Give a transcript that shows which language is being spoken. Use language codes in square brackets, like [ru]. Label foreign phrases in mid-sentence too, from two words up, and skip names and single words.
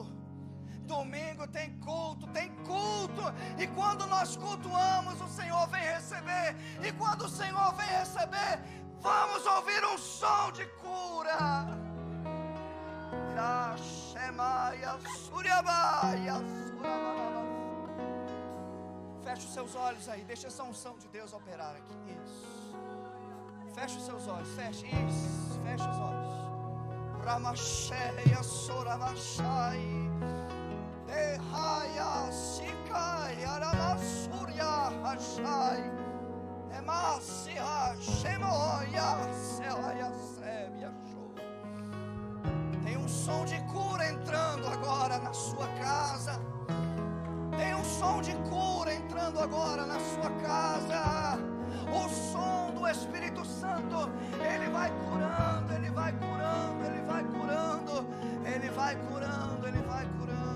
[pt] Domingo tem culto, e quando nós cultuamos, o Senhor vem receber, e quando o Senhor vem receber, vamos ouvir um som de cura. Feche os seus olhos aí, deixa essa unção de Deus operar aqui. Isso. Feche os seus olhos, feche os olhos. Ramacheia soramachai. Dehaya sikai aramasuria hashai. Emasia shemoya selaya sebia show. Tem um som de cura entrando agora na sua casa. Tem um som de cura entrando agora na sua casa. O som do Espírito Santo, ele vai curando, ele vai curando, ele vai curando, ele vai curando, ele vai curando.